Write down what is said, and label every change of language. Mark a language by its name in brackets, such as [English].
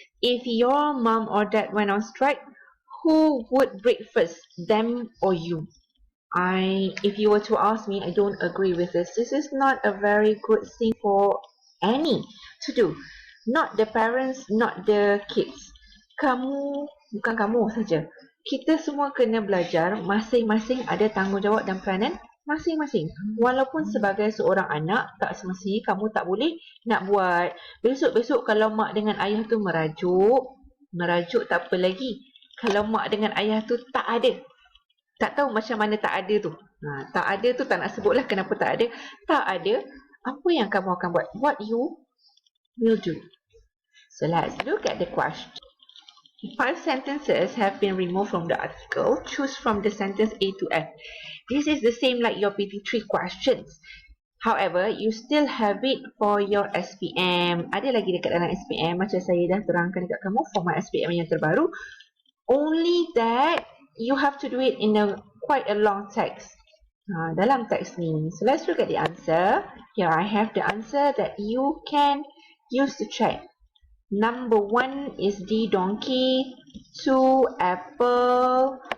[English] If your mom or dad went on strike, who would break first, them or you? If you were to ask me, I don't agree with this. This is not a very good thing for any to do. Not the parents, not the kids. [Malay] Bukan kamu saja. Kita semua kena belajar, masing-masing ada tanggungjawab dan peranan masing-masing. Walaupun sebagai seorang anak, tak semestinya kamu tak boleh nak buat. Besok-besok kalau mak dengan ayah tu merajuk tak apa lagi. Kalau mak dengan ayah tu tak ada. Tak tahu macam mana tak ada tu. Tak ada tu tak nak sebutlah kenapa tak ada. Tak ada, apa yang kamu akan buat? [English] What you will do. So let's look at the question. 5 sentences have been removed from the article. Choose from the sentence A to F. This is the same like your PT3 questions. However, you still have it for your SPM. [Malay] Ada lagi dekat dalam SPM macam saya dah terangkan dekat kamu format SPM yang terbaru. [English] Only that you have to do it in quite a long text. [Malay] Dalam teks ni. [English] So let's look at the answer. Here I have the answer that you can use to check. Number 1 is D, donkey. 2, apple.